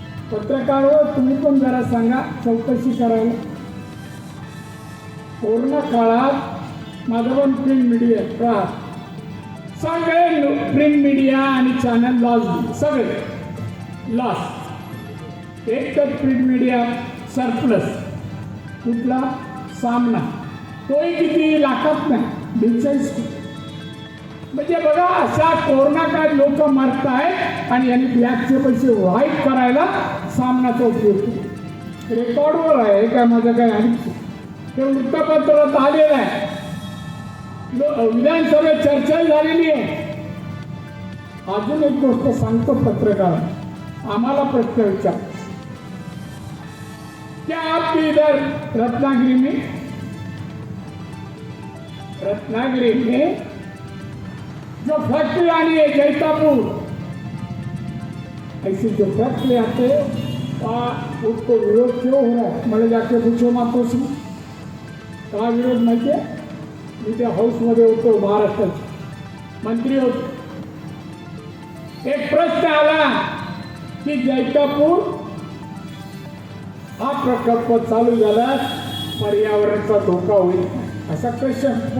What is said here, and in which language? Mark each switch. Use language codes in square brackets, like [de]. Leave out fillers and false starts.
[mr] पत्रकार हो, तुम्ही पण जरा सांगा चौकशी करायला. कोरोना काळात माझं पण प्रिंट मीडिया सगळे प्रिंट मीडिया आणि चॅनल लॉस, सगळे लॉस. एक तर प्रिंट मीडिया सरप्लस. कुठला? सामना. तोही किती लाखात नाही, 42 कोटी. म्हणजे बघा, अशा कोरोना काळात लोक मरत आहेत आणि यांनी ब्लॅकचे पैसे वाईट करायला सामनाचा उपयोग केला. रेकॉर्डवर आहे काय माझं काय आणि ते वृत्तपत्रात आलेलं आहे. विधानसभेत चर्चा झालेली आहे. अजून एक गोष्ट सांगतो. पत्रकार आम्हाला प्रश्न विचार, [hi] क्या आप भी इधर रत्नागिरी में रत्नागिरी में जो फैक्ट्री आनी है जैतापुर, ऐसी जो फैक्ट्री आते उसको विरोध क्यों हो रहा है? [mr] मला [hi] जाके पूछो मातोश्री का विरोध [mr] माहिती आहे? मी त्या हाऊसमध्ये होतो, महाराष्ट्रात मंत्री होतो. एक प्रश्न आला की जैतापूर हा प्रकल्प चालू झाला पर्यावरणाचा धोका होईल असा क्वेश्चन.